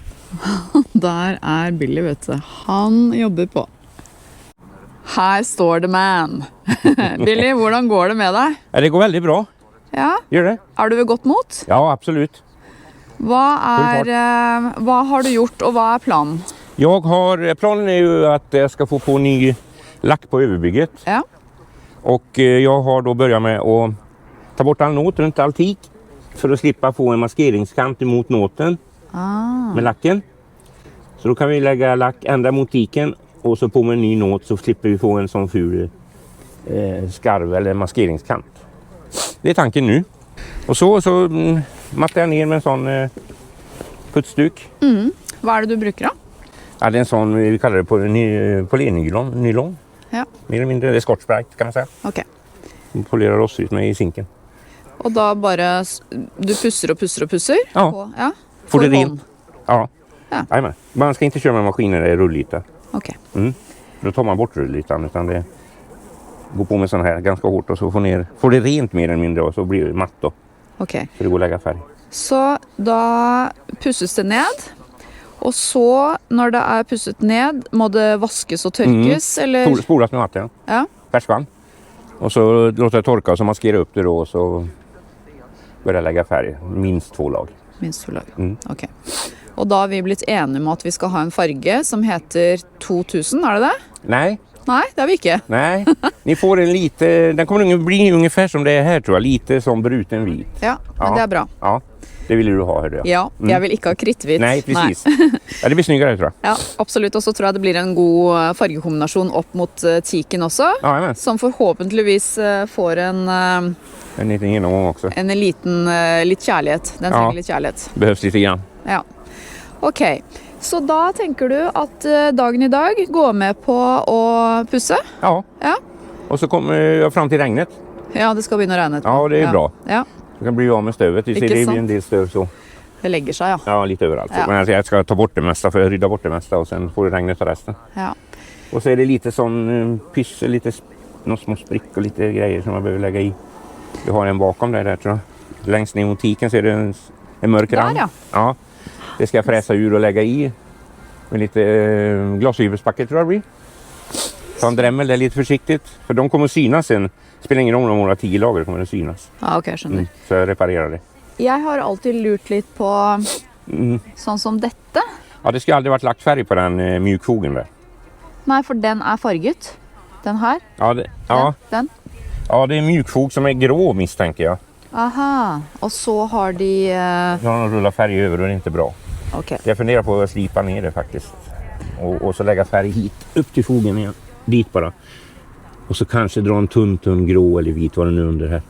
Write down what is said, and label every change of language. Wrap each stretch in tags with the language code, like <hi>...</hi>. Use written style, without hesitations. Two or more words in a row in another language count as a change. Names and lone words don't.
<no>Der er Billy, vet du. Han jobber på. Her står det man. Billy, hvordan går det med deg?</no> <sv>Ja, det går väldigt bra. Ja? Gör det?</sv> <no>Er du ved godt mot?</no> <sv>Ja, absolut.</sv> <no>Hva har du gjort, og hva er planen?</no> <sv>Planen är ju att jag ska få på ny lack på överbygget. Ja. Och jag har då börjat med att ta bort all nåt runt all tik för att slippa få en maskeringskant emot nåten med lacken. Så då kan vi lägga lack ända mot tiken och så på med en ny nåt så slipper vi få en sån ful skarv eller maskeringskant. Det är tanken nu. Och så mattar jag ner med en sån putsduk.</sv> <no>Hva er det du bruker da?</no> <sv>Ja, det är en sån, vi kallar det polynylon. Ja. Mer eller mindre, det är Scotch Brite kan man säga. Ok. Vi polerar oss ut med i sinken.</sv> <no>Og da bare, du pusser og pusser og pusser? Ja. På, ja.</no> <sv>Får det</sv> <no>For hånd.</no> <sv>rent. Ja. Ja. Jajamän. Man ska inte köra med maskiner där det är rullyta. Ok. Då tar man bort rullytan utan det går på med sån här ganska hårt och så får det rent mer eller mindre och så blir det matt då. Ok. Så det går att lägga färg.</sv> <no>Så da pusses det ned, og så når det er pusset ned, må det vaskes og tørkes, eller?</no> <sv>Spolas med vatten. Ja. Färskvann. Och så låter det torka och så maskera upp det då och så börja lägga färg. Minst 2 lag. Minst 2 lag. Ok.</sv> <no>Og da har vi blitt enige om at vi skal ha en farge som heter 2000, er det det?</no> <sv>Nej.</sv> <no>Nei, det er vi ikke.</no> <sv>Nej, ni får en lite, den kommer bli ungefär som det är här tror jag, lite som bruten vit.</sv> <no>Ja, men det er bra.</no> <sv>Ja, det vill du ha, hörde jag. Ja,</sv> <no>jeg vil ikke ha kritthvitt.</no> <sv>Nej, precis. Ja, det blir snyggare tror jag. Ja,</sv> <no>absolutt. Og så tror jeg det blir en god fargekombinasjon opp mot tiken også, Ja, men. som forhåpentligvis får en</no> <sv>liten genomgång också.</sv> <no>En liten, litt kjærlighet. Den trenger litt kjærlighet.</no> <sv>Behövs lite grann. Ja.</sv> <no>Ok, så da tenker du at dagen i dag går med på å pusse? Ja. Ja.</no> <sv>Och så kommer jag fram till regnet.</sv> <no>Ja, det skal begynne å regne.</no> <sv>Ja, det är bra. Ja, Du kan bli av med stövet. Det blir en del stöv så.</sv> <no>det legger seg, ja.</no> <sv>Ja, lite överallt. Ja. Men alltså, jag ska ta bort det mesta för jag rydda bort det mesta och sen får det regnet ta resten. Ja. Och så är det lite sån pyssel, lite några små sprick och lite grejer som man behöver lägga i. Du har en bakom där tror jag. Längst ner mot tiken så är det en mörk rand. Där, ja. Ja. Det ska jag fräsa ur och lägga i med lite glasfiberspackel tror jag det blir. Ta en drämmel där lite försiktigt. För de kommer att synas sen. Spelar ingen roll om de har 10 lager, kommer det att synas. Ja, ok,</sv> <no>skjønner.</no> <sv>Så jag reparerar det.</sv> <no>Jeg har alltid lurt litt på sånn som dette. Ja,</no> <sv>det skulle aldrig varit lagt färg på den mjukfogen där.</sv> <no>Nei, for den er farget. Den her. Ja, Den.</no> <sv>Ja, det är mjukfog som är grå misstänker jag.</sv> <no>Aha, og så har de...</no> <sv>Så har de rullat färg över och det är inte bra. Ok. Jag funderar på att slipa ner det faktiskt. Och så lägga färg hit, upp till fogen igen. Dit bara. Och så kanske dra en tunn grå eller vit, vad det nu under här.</sv>